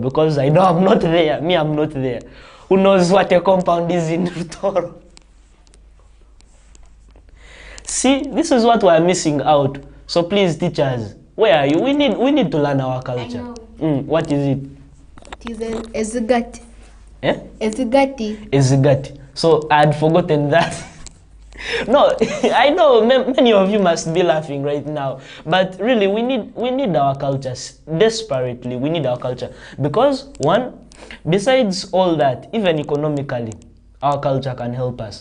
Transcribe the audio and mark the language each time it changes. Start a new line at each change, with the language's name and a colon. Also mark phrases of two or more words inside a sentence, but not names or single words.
English: Because I know I'm not there. Me, I'm not there. Who knows what a compound is in Rutoro? See, this is what we're missing out. So please, teachers, where are you? We need to learn our culture. What is it? It is ezigati. Eh? Ezigati. Ezigati. So I had forgotten that. No, I know many of you must be laughing right now, but really we need our culture desperately. We need our culture because one, besides all that, even economically, our culture can help us.